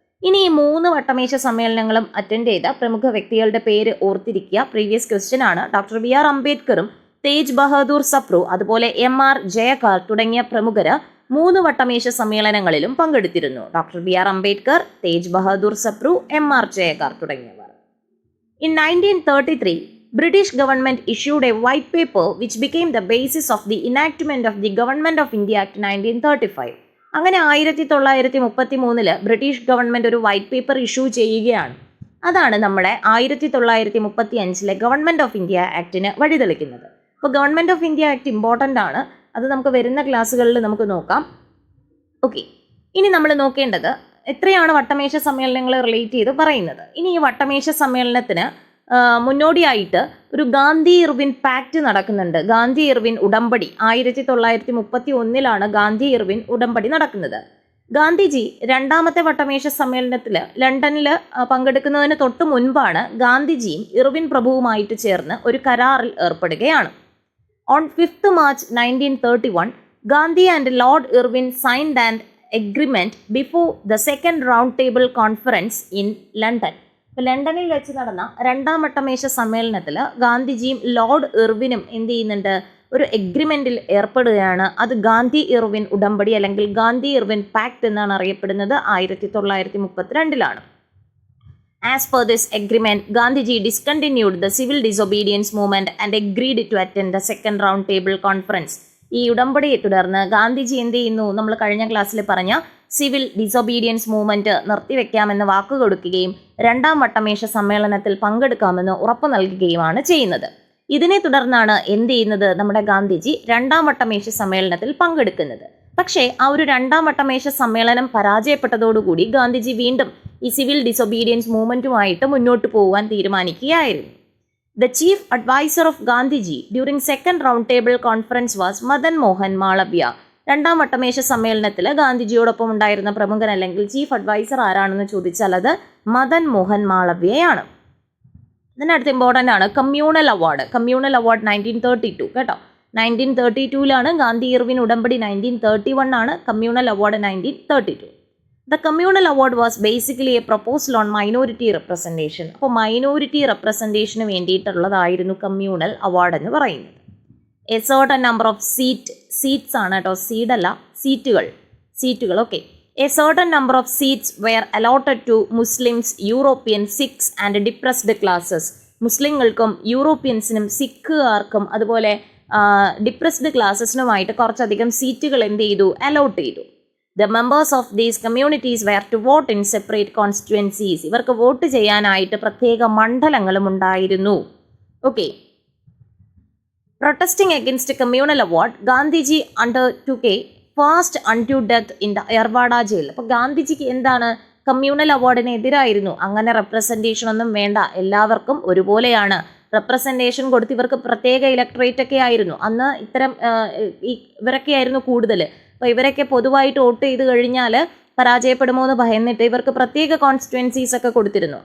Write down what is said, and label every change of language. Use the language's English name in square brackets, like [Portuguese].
[Malayalam] ഇനി ഈ 3 വട്ടമേശ സമ്മേളനങ്ങളും അറ്റൻഡ് ചെയ്ത പ്രമുഖ വ്യക്തികളുടെ പേര് ഓർത്തിരിക്കുക. പ്രീവിയസ് ക്വസ്റ്റ്യൻ ആണ്. ഡോക്ടർ BR അംബേദ്കറും തേജ് ബഹദൂർ സപ്രു അതുപോലെ MR ജയകാർ തുടങ്ങിയ പ്രമുഖർ 3 വട്ടമേശ സമ്മേളനങ്ങളിലും പങ്കെടുത്തിരുന്നു. Doctor BR Ambedkar, Tej Bahadur Sapru, MR ജയകാർ തുടങ്ങിയവർ. [English] In 1933, British government issued a white paper which became the basis of the enactment of the Government of India Act 1935. [Malayalam] അങ്ങനെ 1933 ബ്രിട്ടീഷ് ഗവൺമെൻറ് ഒരു വൈറ്റ് പേപ്പർ ഇഷ്യൂ ചെയ്യുകയാണ്. അതാണ് നമ്മുടെ 1935 ഗവൺമെൻറ് ഓഫ് ഇന്ത്യ ആക്ടിന് വഴിതെളിക്കുന്നത്. അപ്പോൾ government of India act important ആണ്. അത് നമുക്ക് വരുന്ന ക്ലാസ്സുകളിൽ നമുക്ക് നോക്കാം. ഓക്കെ, ഇനി നമ്മൾ നോക്കേണ്ടത് എത്രയാണ് വട്ടമേശ സമ്മേളനങ്ങൾ റിലേറ്റ് ചെയ്ത് പറയുന്നത്. ഇനി ഈ വട്ടമേശ സമ്മേളനത്തിന് മുന്നോടിയായിട്ട് ഒരു ഗാന്ധി ഇർവിൻ പാക്റ്റ് നടക്കുന്നുണ്ട്. ഗാന്ധി ഇർവിൻ ഉടമ്പടി 1931 ഗാന്ധി ഇർവിൻ ഉടമ്പടി നടക്കുന്നത്. ഗാന്ധിജി രണ്ടാമത്തെ വട്ടമേശ സമ്മേളനത്തിൽ ലണ്ടനിൽ പങ്കെടുക്കുന്നതിന് തൊട്ട് മുൻപാണ് ഗാന്ധിജിയും ഇർവിൻ പ്രഭുവുമായിട്ട് ചേർന്ന് ഒരു കരാറിൽ ഏർപ്പെടുകയാണ്. [English] On 5 March 1931, Gandhi and Lord Irwin signed an agreement before the second round table conference in London. [Malayalam] ലണ്ടനിൽ വെച്ച് നടന്ന രണ്ടാം വട്ടമേശ സമ്മേളനത്തിൽ ഗാന്ധിജിയും ലോർഡ് ഇർവിനും എന്ത് ചെയ്യുന്നുണ്ട്, ഒരു എഗ്രിമെന്റിൽ ഏർപ്പെടുകയാണ്. അത് ഗാന്ധി ഇർവിൻ ഉടമ്പടി അല്ലെങ്കിൽ ഗാന്ധി ഇർവിൻ പാക്ട് എന്നാണ് അറിയപ്പെടുന്നത്. [English] 1932 As per this agreement, Gandhiji discontinued the civil disobedience movement and agreed to attend the second round table conference. [Malayalam] ഈ ഉടമ്പടിയെ തുടർന്ന് ഗാന്ധിജി എന്ത് ചെയ്യുന്നു, നമ്മൾ കഴിഞ്ഞ ക്ലാസ്സിൽ പറഞ്ഞ സിവിൽ ഡിസൊബീഡിയൻസ് മൂവ്മെന്റ് നിർത്തിവെക്കാമെന്ന് വാക്ക് കൊടുക്കുകയും രണ്ടാം വട്ടമേശ സമ്മേളനത്തിൽ പങ്കെടുക്കാമെന്ന് ഉറപ്പു നൽകുകയുമാണ് ചെയ്യുന്നത്. ഇതിനെ തുടർന്നാണ് എന്ത് ചെയ്യുന്നത്, നമ്മുടെ ഗാന്ധിജി രണ്ടാം വട്ടമേശ സമ്മേളനത്തിൽ പങ്കെടുക്കുന്നത്. പക്ഷേ ആ ഒരു രണ്ടാം വട്ടമേശ സമ്മേളനം പരാജയപ്പെട്ടതോടുകൂടി ഗാന്ധിജി വീണ്ടും ഈ സിവിൽ ഡിസൊബീഡിയൻസ് മൂവ്മെന്റുമായിട്ട് മുന്നോട്ട് പോകാൻ തീരുമാനിക്കുകയായിരുന്നു. [English] The chief advisor of Gandhiji during second round table conference was Madan Mohan Malviya. [Malayalam] രണ്ടാം വട്ടമേശ സമ്മേളനത്തിൽ ഗാന്ധിജിയോടൊപ്പം ഉണ്ടായിരുന്ന പ്രമുഖൻ അല്ലെങ്കിൽ ചീഫ് അഡ്വൈസർ ആരാണെന്ന് ചോദിച്ചാൽ അത് മദൻ മോഹൻ മാളവ്യയാണ്. ഇതിനടുത്ത് ഇമ്പോർട്ടൻ്റ് ആണ് കമ്മ്യൂണൽ അവാർഡ്. കമ്മ്യൂണൽ അവാർഡ് 1932 കേട്ടോ. 1932 ഗാന്ധി ഇർവിൻ ഉടമ്പടി 1931 communal award 1932. [English] The communal award was basically a proposal on minority representation. [Malayalam] അപ്പോൾ മൈനോറിറ്റി റെപ്രസെൻറ്റേഷന് വേണ്ടിയിട്ടുള്ളതായിരുന്നു കമ്മ്യൂണൽ അവാർഡ് എന്ന് പറയുന്നത്. [English] a certain number of seats [Malayalam] ആണ് കേട്ടോ, സീഡല്ല, സീറ്റുകൾ okay. [English] A certain number of seats were allotted to Muslims, Europeans, Sikhs and depressed classes. [Malayalam] മുസ്ലിങ്ങൾക്കും യൂറോപ്യൻസിനും സിഖുകാർക്കും അതുപോലെ depressed ക്ലാസസിനുമായിട്ട് കുറച്ചധികം സീറ്റുകൾ എന്ത് ചെയ്തു, അലോട്ട് ചെയ്തു. [English] The members of these communities were to vote in separate constituencies. [Malayalam] ഇവർക്ക് വോട്ട് ചെയ്യാനായിട്ട് പ്രത്യേക മണ്ഡലങ്ങളും ഉണ്ടായിരുന്നു. Okay. [English] Protesting against a communal award, Gandhiji undertook a fast unto death in the Yerwada jail. [Malayalam] അപ്പോൾ ഗാന്ധിജിക്ക് എന്താണ്, കമ്മ്യൂണൽ അവാർഡിനെതിരായിരുന്നു. അങ്ങനെ റെപ്രസെൻറ്റേഷൻ ഒന്നും വേണ്ട, എല്ലാവർക്കും ഒരുപോലെയാണ്. റെപ്രസെൻറ്റേഷൻ കൊടുത്ത് ഇവർക്ക് പ്രത്യേക ഇലക്ട്രേറ്റ് ഒക്കെ ആയിരുന്നു അന്ന്. ഇത്തരം ഇവരൊക്കെ ആയിരുന്നു കൂടുതൽ. അപ്പോൾ ഇവരൊക്കെ പൊതുവായിട്ട് വോട്ട് ചെയ്ത് കഴിഞ്ഞാൽ പരാജയപ്പെടുമോ എന്ന് ഭയന്നിട്ട് ഇവർക്ക് പ്രത്യേക കോൺസ്റ്റിറ്റ്യുവൻസീസ് ഒക്കെ കൊടുത്തിരുന്നു.